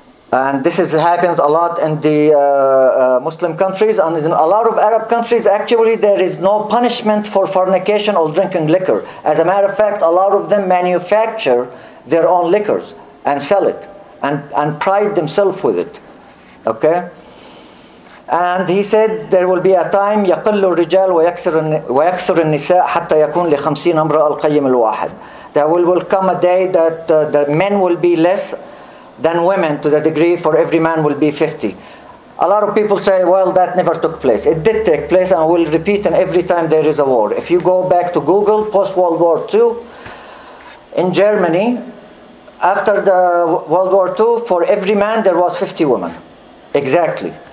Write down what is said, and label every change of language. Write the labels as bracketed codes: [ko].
[en] And this happens a lot in the Muslim countries, and in a lot of Arab countries, actually there is no punishment for fornication or drinking liquor. As a matter of fact, a lot of them manufacture their own liquors and sell it, and pride themselves with it. Okay? And he said there will be a time [ar] يقل الرجال ويكثر النساء حتى يكون ل50 امرأة القيم الواحد. [en] There will come a day that the men will be less than women, to the degree for every man will be 50. A lot of people say, well, that never took place. It did take place, and will repeat, and every time there is a war. If you go back to Google, post-World War II, in Germany, after the World War II, for every man there was 50 women. Exactly.